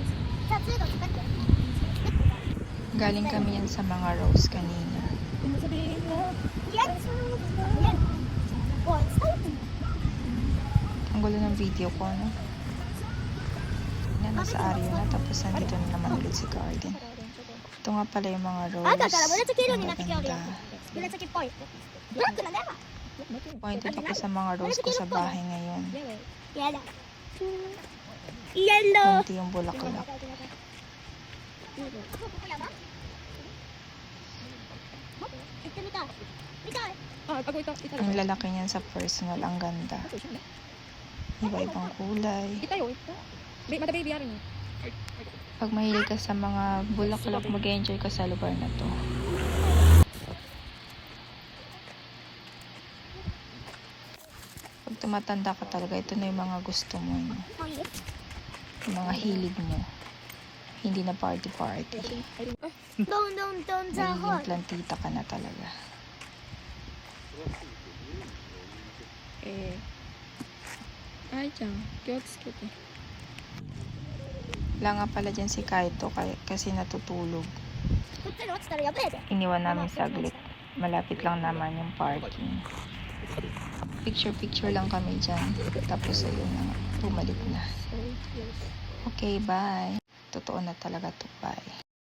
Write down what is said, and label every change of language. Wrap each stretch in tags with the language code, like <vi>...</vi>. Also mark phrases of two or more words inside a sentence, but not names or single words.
<tl>Galing kami yan sa mga rose kanina. Ang gulo ng video ko, no? Yan, nasa area na. Tapos nandito na naman ulit si garden. Ito nga pala yung mga rose.</tl> <ja>あなたから紫色になってきておるやん</ja> <tl>Maganda.</tl> <ja>紫っぽいブラックなんだよ</ja> <tl>Pointed ako sa mga rose ko sa bahay ngayon.</tl> <ja>やだイエロー</ja> <tl>Kunti yung bulaklak. Ang lalaki niyan sa personal. Ang ganda. Iba-ibang kulay. Mata baby ari ni. Pag mahilig ka sa mga bulaklak, mag-enjoy ka sa lugar na to. Pag tumatanda ka talaga, ito na yung mga gusto mo. No? Yung mga hilig mo. Hindi na party-party.</tl> <ja>どんどんどんじゃほい</ja> <tl>Magiging plantita ka na talaga. Eh. Ay, chan. Kiyotsuke. Wala nga pala dyan si Kaito kasi natutulog.</tl> <ja>こっちに落ちたらやべえで</ja> <tl>Iniwan namin saglit. Malapit lang naman yung parking. Picture-picture lang kami dyan. Tapos ayun na nga, bumalik na. Okay, bye. Totoo na talaga to, bye.</tl>